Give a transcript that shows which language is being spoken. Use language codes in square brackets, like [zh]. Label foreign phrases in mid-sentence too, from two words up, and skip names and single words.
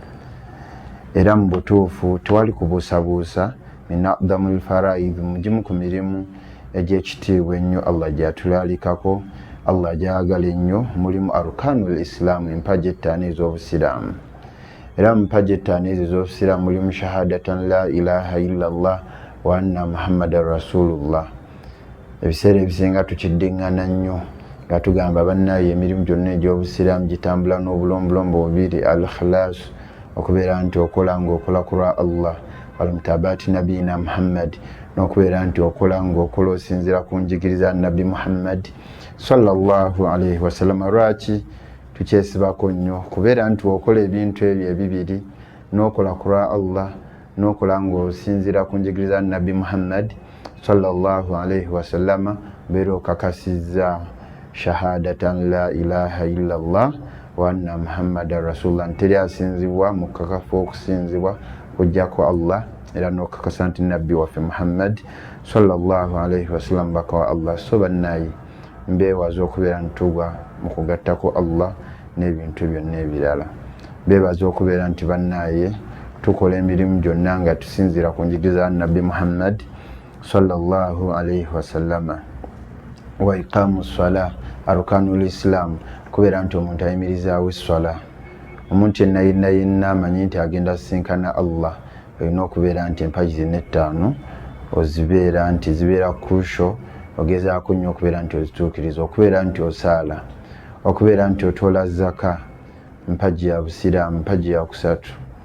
[lg] Era mu butuufu tewali kubuusabuusa, [ar] من أقدم الفرائض, [lg] mugimu ku mirimu egy'ekitiibwa ennyo Allah gyatulaalikako, Allah gyagala ennyo, mulimu [ar] أركان الإسلام, [lg] empagi ettaano ez'obusiraamu. Era mu mpagi ettaano ezo ez'obusiraamu mulimu [ar] شهادتان لا إله إلا الله وأن محمدا رسول الله. [lg] Ebiseera ebisinga tukiddiŋŋana nnyo nga tugamba bannaye emirimu gyonna egy'obusiraamu gitambula n'obulombolombo bubiri, [ar] الإخلاص, [lg] okubeera nti okola ng'okola ku lwa Allah, [ar] والمتابعة نبينا محمد, [lg] n'okubeera nti okola ng'okola osinzira ku njigiriza nabbi Muhammad [ar] صلى الله عليه وسلم. [lg] Lwaki tukyesibako nnyo kubeera nti okola ebintu ebyo ebibiri, n'okola ku lwa Allah, n'okola ng'osinzira ku njigiriza nabbi Muhammad [ar] صلى الله عليه وسلم, [lg] beera okakasizza [ar] شهادتان لا إله إلا الله وأن محمدا رسول الله, [lg] nteri asinzibwa mu kakafu okusinzibwa kujjako Allah, era n'okakasa nti nabbi waffe Muhammad [ar] صلى الله عليه وسلم [lg] baka wa Allah. So bannaye mbeewaza okubeera ntugwa mu kugattako Allah n'ebintu byonna ebirala. Beebaza okubeera nti bannaye tukola emirimu gyonna nga tusinzira ku njigiriza nabbi Muhammad [ar] صلى الله عليه وسلم. وإقام الصلاة، أركان الإسلام, [lg] kubeera nti omuntu ayimirizaawo essala. Omuntu yenna amanyi nti agenda sisinkana Allah, olina okubeera nti empagi zino ettaano ozibeera nti zibeera crucial, ogezaako nnyo okubeera nti ozituukiriza, okubeera nti osaala, okubeera nti otoola zaka, mpagi ya busiraamu, mpagi ya kusatu.